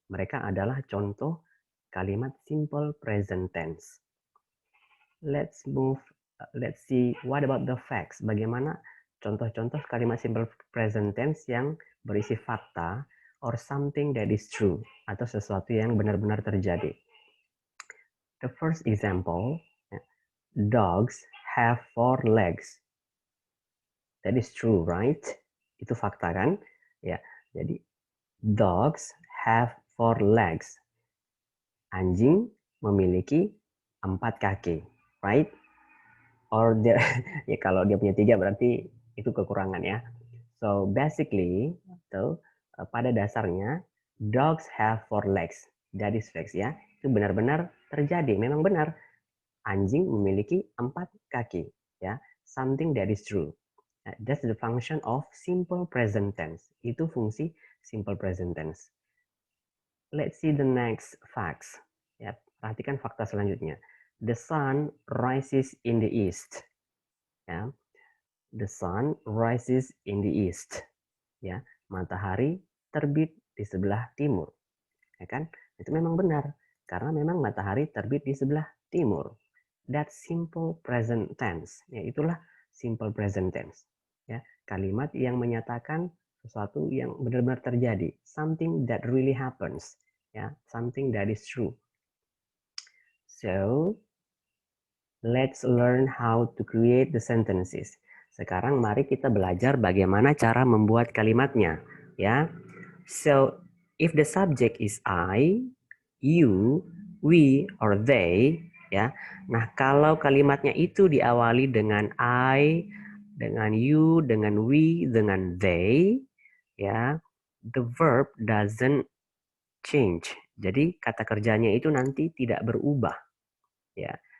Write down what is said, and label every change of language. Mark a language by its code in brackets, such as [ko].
[id] Mereka adalah contoh kalimat simple present tense. [en] Let's see what about the facts. [id] Bagaimana contoh-contoh kalimat simple present tense yang berisi fakta [en] or something that is true [id] atau sesuatu yang benar-benar terjadi. [en] The first example, dogs have 4 legs. That is true, right? [id] Itu fakta kan? Ya. Jadi [en] dogs have 4 legs. [id] Anjing memiliki 4 kaki, right? Or dia, ya kalau dia punya 3 berarti itu kekurangan ya. [en] So basically, [id] pada dasarnya [en] dogs have 4 legs. That is facts ya. [id] Itu benar-benar terjadi, memang benar. Anjing memiliki 4 kaki ya. [en] Something that is true. That's the function of simple present tense. [id] Itu fungsi [en] simple present tense. Let's see the next facts. [id] Ya, perhatikan fakta selanjutnya. [en] The sun rises in the east. Ya. The sun rises in the east. [id] Ya, matahari terbit di sebelah timur. Ya kan? Itu memang benar karena memang matahari terbit di sebelah timur. [en] That's simple present tense. [id] Ya, itulah [en] simple present tense. [id] Ya, kalimat yang menyatakan sesuatu yang benar-benar terjadi, [en] something that really happens. Ya, something that is true. So, let's learn how to create the sentences. [id] Sekarang mari kita belajar bagaimana cara membuat kalimatnya, ya. [en] So, if the subject is I, you, we, or they, ya. [id] Nah, kalau kalimatnya itu diawali dengan I, dengan you, dengan we, dengan they, ya, [en] the verb doesn't change. [id] Jadi kata kerjanya itu nanti tidak berubah, ya.